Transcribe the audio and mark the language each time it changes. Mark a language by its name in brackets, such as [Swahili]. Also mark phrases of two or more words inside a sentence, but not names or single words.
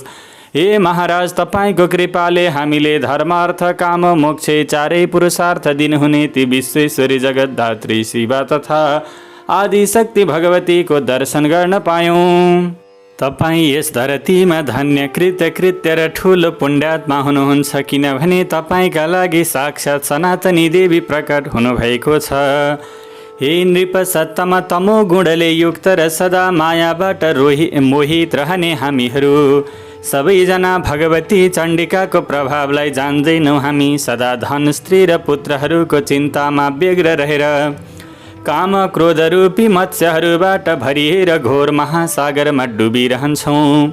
[Nepali] हे महाराज तपाईँको कृपाले हामीले धर्म अर्थ काम मोक्ष चारै पुरुषार्थ दिनुहुने ती विश्वेश्वरी जगतधात्री शिवा तथा आदिशक्ति भगवतीको दर्शन गर्न पायौँ। तपाईँ यस धरतीमा धन्य कृत्य र ठुलो पुण्यात्मा हुनुहुन्छ, किनभने तपाईँका लागि साक्षात् सनातनी देवी प्रकट हुनुभएको छ। हे नृप सत्तम तमो गुणले युक्त र सदा मायाबाट मोहित रहने हामीहरू सबैजना भगवती चण्डिकाको प्रभावलाई जान्दैनौँ। हामी सदा धन स्त्री र पुत्रहरूको चिन्तामा व्यग्र रहेर काम क्रोध रूपी मत्स्यहरूबाट भरिएर घोर महासागरमा डुबिरहन्छौँ।